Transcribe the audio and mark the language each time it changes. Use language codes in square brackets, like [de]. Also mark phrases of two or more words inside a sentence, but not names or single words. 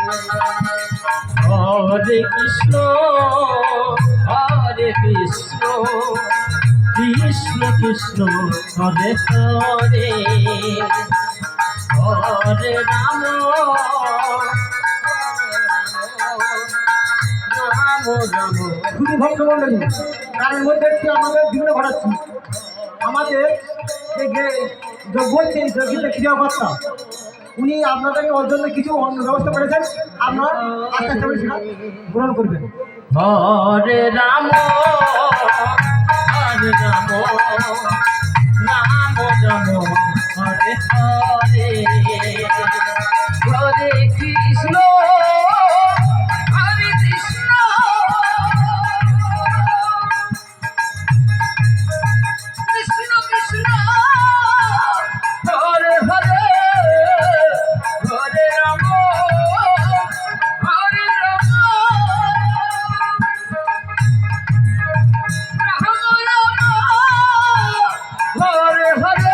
[sa] हरे कृष्ण, हरे कृष्ण, कृष्ण कृष्ण, हरे हरे, हरे राम, राम राम. [bn] শুধু ভক্তমণ্ডলী তার মধ্যে একটু আমাদের বিঘ্ন ঘটাচ্ছি। আমাদের যে বলছে যজ্ঞের ক্রিয়াকর্তা উনি আপনাদেরকে ওর জন্য কিছু অন্য ব্যবস্থা করেছেন, আপনারা আস্তে আস্তে সেটা গ্রহণ করবেন। [sa] হরে রাম হরে রাম রাম রাম হরে হরে, হরে কৃষ্ণ হরে কৃষ্ণ কৃষ্ণ কৃষ্ণ হরে হরে, হরে রাম হরে রাম হরে হরে,